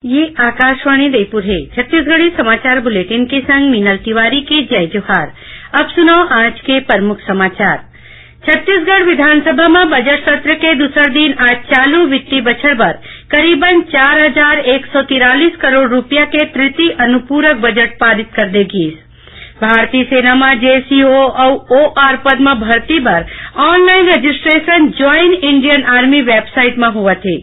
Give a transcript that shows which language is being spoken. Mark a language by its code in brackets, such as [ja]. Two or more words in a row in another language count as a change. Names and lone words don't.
[hne] ये आकाशवाणी रायपुर है। छत्तीसगढ़ी समाचार बुलेटिन के संग मीनल तिवारी के जय जोहार। अब सुनो आज के प्रमुख समाचार। छत्तीसगढ़ विधानसभा में बजट सत्र के दूसरे दिन आज चालू वित्तीय बछड़ बर करीबन 4,143 करोड़ रुपया के तृतीय अनुपूरक बजट पारित कर देगी। भारतीय सेना में जेसीओ और ओआर पद में भर्ती बर [en] online registration Join Indian Army website [hne] में हुआ थे।